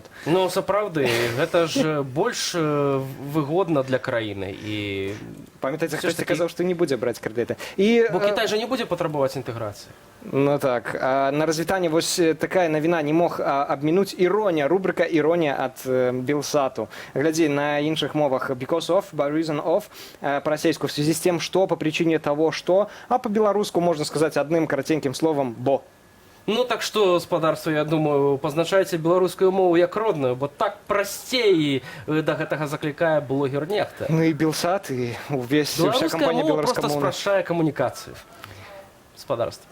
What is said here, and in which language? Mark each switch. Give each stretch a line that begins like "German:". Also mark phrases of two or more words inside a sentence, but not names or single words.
Belarusian: Ну, сапраўды, гэта ж больш выгодна для краіны. І памятаеце, хтосьці казаў, што не будзе браць крэдыты. Бо Кітай жа не будзе патрабаваць інтэграцыі. Ну так. На развітанне вось такая навіна не мог абмінуць іронія, рубрика «Іронія» ад Белсату. Глядзі, на іншых мовах
English: «because of», «by reason of»,
Belarusian: па-расейску
Russian: «в связи с тем, что», «по причине того, что»,
Belarusian: а по-беларуску можна сказаць адным караценькім словам «бо». Ну так што, спадарства, я думаю, пазначайце беларускую мову як родную, бо так прасцей да гэтага заклікае блогер нехта. Ну і Белсат, і вся кампанія беларускамоўная. Беларуская мова проста спрашчае камунікацыю. Спадарства.